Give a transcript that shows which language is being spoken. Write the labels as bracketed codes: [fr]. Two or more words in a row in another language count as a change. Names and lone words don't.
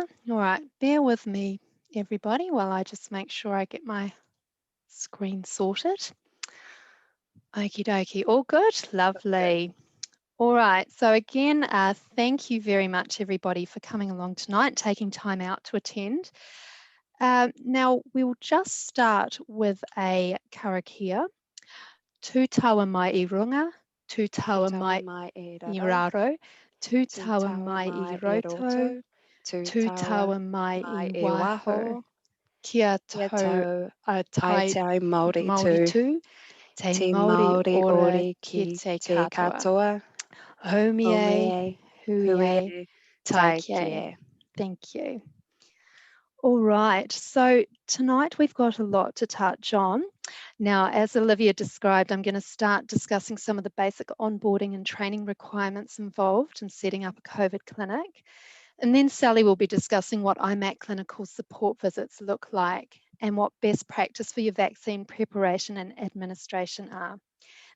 [en] All right, bear with me, everybody, while I just make sure I get my screen sorted. Okie dokie, all good? Lovely. All right, so again, thank you very much, everybody, for coming along tonight, taking time out to attend. Now, we'll just start with a karakia. [mi] Tū taua mai I runga, tū taua mai I raro, tū taua mai I roto, tū taua mai I waho, kia tau a tai Māori tū, te Māori ora ki te katoa. Haumie, hui, tai kia. [en] Thank you. All right, so tonight we've got a lot to touch on. Now, as Olivia described, I'm going to start discussing some of the basic onboarding and training requirements involved in setting up a COVID clinic. And then Sally will be discussing what IMAC clinical support visits look like and what best practice for your vaccine preparation and administration are.